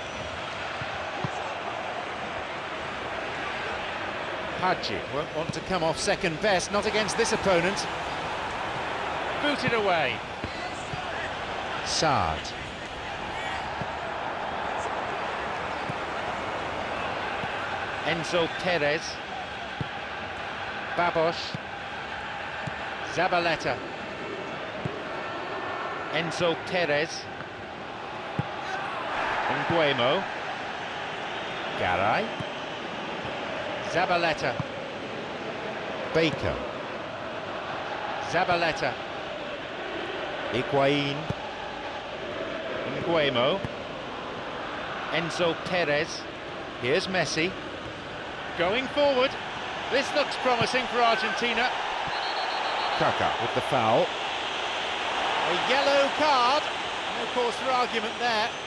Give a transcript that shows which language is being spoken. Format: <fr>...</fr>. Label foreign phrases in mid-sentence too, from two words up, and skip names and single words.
<en>Hadji won't want to come off second best, not against this opponent. Booted away. Saad. Enzo Perez. Babos. Zabaleta. Enzo Perez. Nguemo. Garay. Zabaleta. Baker. Zabaleta. Higuain. Nguemo. Enzo Perez. Here's Messi. Going forward. This looks promising for Argentina. Kaka with the foul. A yellow card. No cause for argument there.</en>